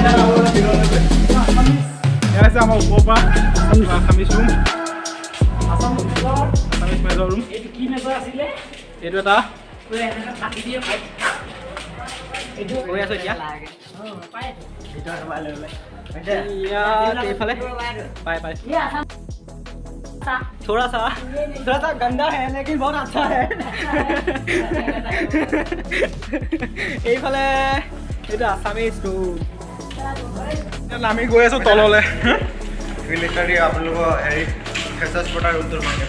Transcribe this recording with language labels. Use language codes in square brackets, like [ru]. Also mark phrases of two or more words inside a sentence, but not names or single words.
[as] এয়া আছে আমাৰ ওপৰৰ পৰা [en] Assamese room Assamese major room [as] কি মেজৰ আছিলে এইটো এটা গৈ আছোঁ এতিয়া এইফালে [hi] पाए थोड़ा सा गंदा है लेकिन बहुत अच्छा है [as] এইফালে এটা [en] Assamese room [as] আমি গৈ আছোঁ তললৈ মিলিটাৰী আপোনালোকৰ হেৰি ফেচাৰ্ছ পটাৰ ৰুমটোৰ মানে